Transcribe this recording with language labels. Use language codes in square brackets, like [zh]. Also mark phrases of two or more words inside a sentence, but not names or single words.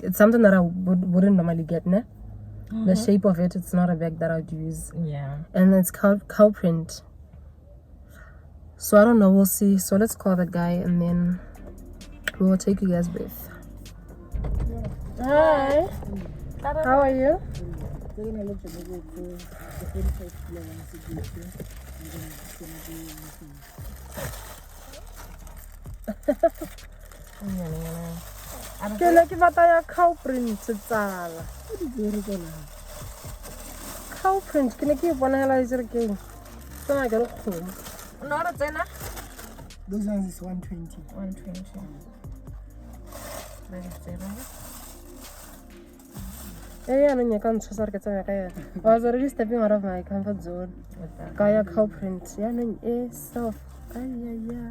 [en] It's something that I wouldn't normally get, ne? The shape of it, it's not a bag that I'd use. Yeah. And it's cow print. So I don't know, we'll see. So let's call the guy and then we will take you guys with. Hi. How are you? [tn] Ke le ke batla ya [en] cow print [tn] tsala. [en] Cow print [tn] ke ne ke bona hela itse re ke tsena ke re kgomo. No re tsena. [en] Those ones is 120. 120. Yeah, no, you can't choose. I was already stepping out of my comfort zone. Kaya cow print. Yeah, no, soft. Yeah.